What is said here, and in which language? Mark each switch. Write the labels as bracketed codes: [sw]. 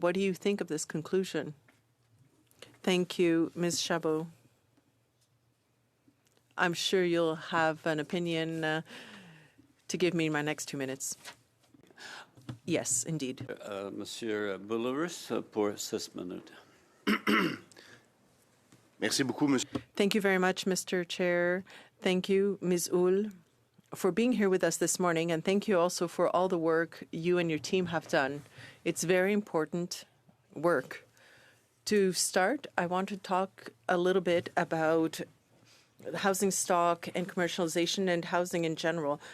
[en] What do you think of this conclusion? Thank you, Ms. Chabot. I'm sure you'll have an opinion to give me in my next 2 minutes. Yes, indeed. [fr] Monsieur Boulouris, pour 6 minutes. Merci beaucoup, monsieur. [en] Thank you very much, Mr. Chair. Thank you, Ms. Hull, for being here with us this morning, and thank you also for all the work you and your team have done. It's very important work. To start, I want to talk a little bit about the housing stock and commercialization and housing in general.